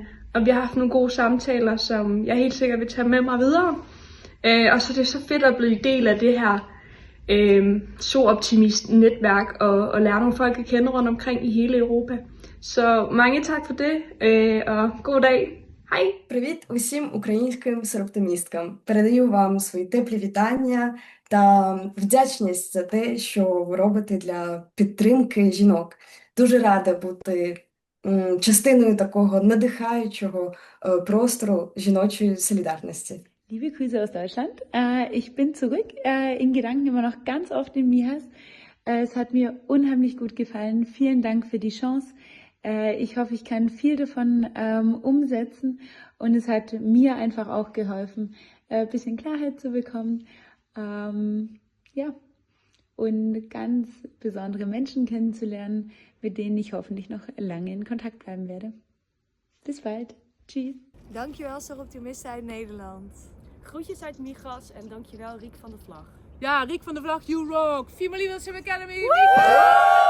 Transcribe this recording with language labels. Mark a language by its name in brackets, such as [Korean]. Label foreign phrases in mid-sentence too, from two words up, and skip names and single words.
[Danish] Og vi har haft nogle gode samtaler, som jeg helt sikkert vil tage med mig videre. Og så er det så fedt at blive del af det her Soroptimist-netværk og lære nogle folk at kende rundt omkring i hele Europa. Så mange так for det, og god dag. Hej! [Ukrainian] Привіт усім українським сороптимісткам. Передаю вам свої теплі вітання та вдячність за те, що ви робите для підтримки жінок. Дуже рада бути частиною такого надихаючого простору жіночої солідарності. [German] Liebe Grüße aus Deutschland. Ich bin zurück, in Gedanken immer noch ganz oft in Mihas. Es hat mir unheimlich gut gefallen. Vielen Dank für die Chance. Ich hoffe, ich kann viel davon umsetzen und es hat mir einfach auch geholfen, ein bisschen Klarheit zu bekommen. Ja, und ganz besondere Menschen kennenzulernen, mit denen ich hoffentlich noch lange in Kontakt bleiben werde. Bis bald. Tschüss. [Dutch] Dankjewel Soroptimisten uit Nederland. Groetjes uit Mihas en dankjewel Riek van de Vlag. Ja, Riek van de Vlag, [English] you rock! Female Leadership Academy!